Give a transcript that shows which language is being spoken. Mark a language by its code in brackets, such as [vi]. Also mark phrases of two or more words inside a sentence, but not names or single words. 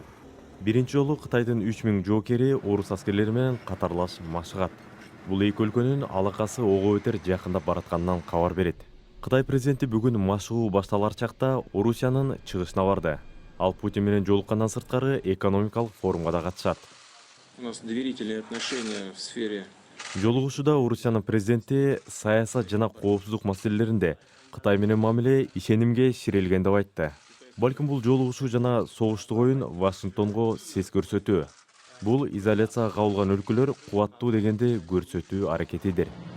[ky] Биринчи жолу Кытайдын 3000 жоокери орус аскерлери менен катарлаш машыгат. Бул эки өлкөнүн алакасы ого өтер жакындап баратканынан кабар берет. Кытай президенти бүгүн машыгуу башталар чакта Орусиянын чыгышына барды. Ал Путин менен жолуккандан сырткары экономикалык форумга да катышат. [ru] У нас доверительные отношения в сфере. [ky] Жолугушууда Орусиянын президенти саясат жана коопсуздук маселелеринде Кытай менен мамиле ишенимге ширелген деп айтты. Балким бул жолугушуу жана согуштук оюн Вашингтонго сес көрсөтүү. Бул изоляцияга кабылган өлкөлөр кубаттуу дегенди көрсөтүү аракетидир.